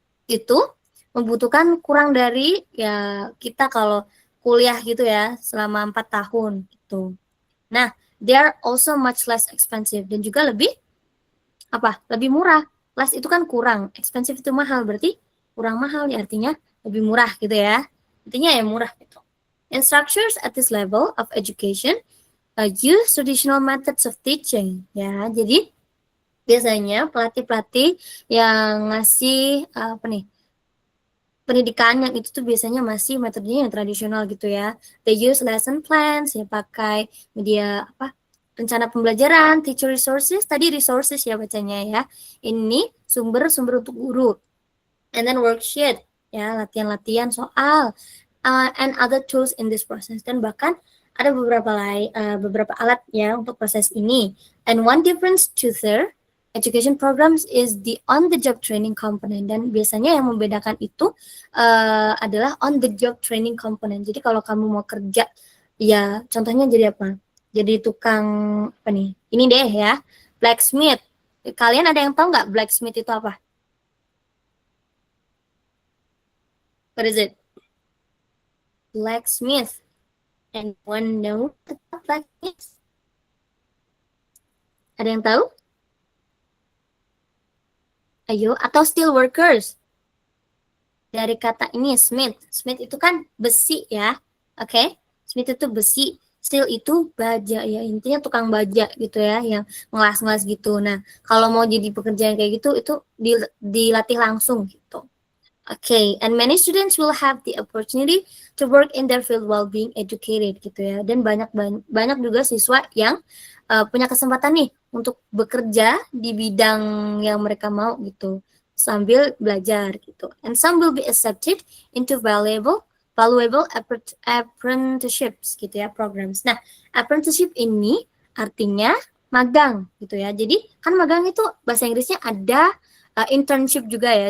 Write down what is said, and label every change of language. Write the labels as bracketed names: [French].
[Indonesian] Itu membutuhkan kurang dari ya kita kalau kuliah gitu ya selama 4 tahun gitu. [English] Nah, they are also much less expensive [Indonesian] dan juga lebih lebih murah. Less itu kan kurang, expensive itu mahal, berarti kurang mahal ya artinya lebih murah gitu ya. Intinya ya murah gitu. [English] Instructors at this level of education use traditional methods of teaching ya. [Indonesian] Jadi biasanya pelatih-pelatih yang ngasih pendidikan yang itu tuh biasanya masih metodenya yang tradisional gitu ya. [English] They use lesson plans [Indonesian] ya, pakai media rencana pembelajaran, [English] teacher resources, [Indonesian] tadi resources ya bacanya ya. Ini sumber-sumber untuk guru. [English] And then worksheet ya, [Indonesian] latihan-latihan soal [English] and other tools in this process. [Indonesian] Dan bahkan ada beberapa alat ya untuk proses ini. [English] And one difference to their education programs is the on-the-job training component. [Indonesian] Dan biasanya yang membedakan itu adalah on-the-job training component. Jadi kalau kamu mau kerja, ya contohnya jadi apa? Jadi tukang ini deh ya, blacksmith. Kalian ada yang tahu nggak blacksmith itu apa? [English] What is it? Blacksmith. Anyone know about blacksmith? [Indonesian] Ada yang tahu? Ayo, atau steel workers. Dari kata ini smith. Smith itu kan besi ya. Oke? Smith itu besi. Steel itu baja ya, intinya tukang baja gitu ya, yang ngelas-ngelas gitu. Nah, kalau mau jadi pekerjaan kayak gitu, itu dilatih langsung gitu. [English] Okay, and many students will have the opportunity to work in their field while being educated gitu ya. [Indonesian] Dan banyak juga siswa yang punya kesempatan nih untuk bekerja di bidang yang mereka mau gitu sambil belajar gitu. [English] And some will be accepted into valuable apprenticeships gitu ya, programs. [Indonesian] Nah, apprenticeship ini artinya magang gitu ya. Jadi kan magang itu bahasa Inggrisnya ada internship juga ya.